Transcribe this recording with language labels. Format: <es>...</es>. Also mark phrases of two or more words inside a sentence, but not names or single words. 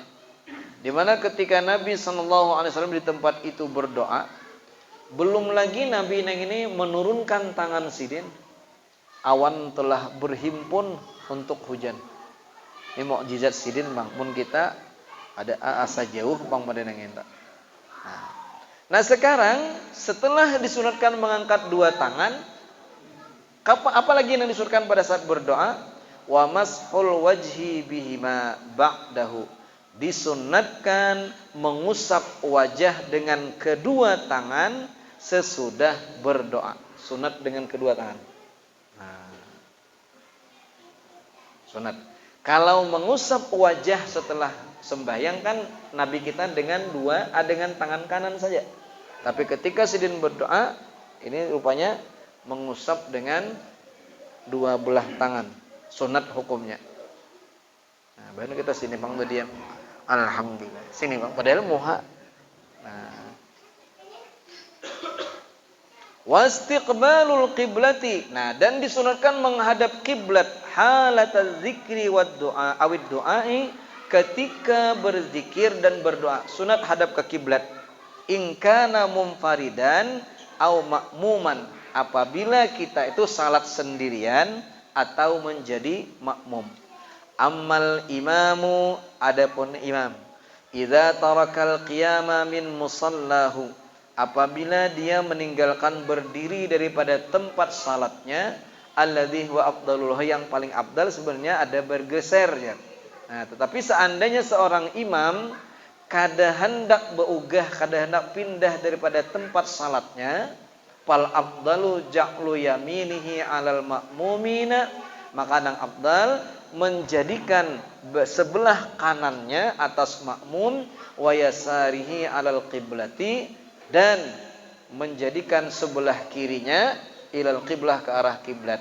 <bjn>Di mana ketika Nabi SAW di tempat itu berdoa, belum lagi Nabi ini menurunkan tangan sidin, awan telah berhimpun untuk hujan. Ini mukjizat sidin bang. Pun kita ada asa jauh bang pada nengenta. Nah sekarang setelah disunatkan mengangkat dua tangan, apa lagi yang disunatkan pada saat berdoa?</bjn> <ar>Wa mashul wajhi bihima ba'dahu,</ar> <bjn>disunnatkan mengusap wajah dengan kedua tangan sesudah berdoa. Sunat dengan kedua tangan. Sunat. Kalau mengusap wajah setelah sembahyang kan Nabi kita dengan tangan kanan saja. Tapi ketika sidin berdoa, ini rupanya mengusap dengan dua belah tangan. Sunat hukumnya. Nah, baru kita sini bang udah diam. Alhamdulillah. Sini bang. Padahal muha. Nah.</bjn> <ar>Wastiqbalul qiblati.</ar> <bjn>Nah, dan disunatkan menghadap kiblat</bjn> <ar>halataz zikri wad du'a awid du'ai,</ar> <bjn>ketika berzikir dan berdoa. Sunat hadap ke kiblat.</bjn> <ar>In kana munfaridan au ma'muman,</ar> <bjn>apabila kita itu salat sendirian atau menjadi makmum.</bjn> <ar>Ammal imamu,</ar> <bjn>adapun imam,</bjn> <ar>idza tarakal qiyama min musallahu,</ar> <bjn>apabila dia meninggalkan berdiri daripada tempat salatnya,</bjn> <ar>alladzi huwa afdalul,</ar> <bjn>yang paling afdal sebenarnya ada bergeser ya. Nah, tetapi seandainya seorang imam kada hendak beugah, kada hendak pindah daripada tempat salatnya,</bjn> <ar>fal afdalu ja'lu yaminihi 'alal ma'mumina,</ar> <bjn>maka yang afdal menjadikan sebelah kanannya atas makmum,</bjn> <ar>wa yasarihi 'alal qiblati,</ar> <bjn>dan menjadikan sebelah kirinya</bjn> <ar>ilal qiblah,</ar> <bjn>ke arah kiblat.</bjn>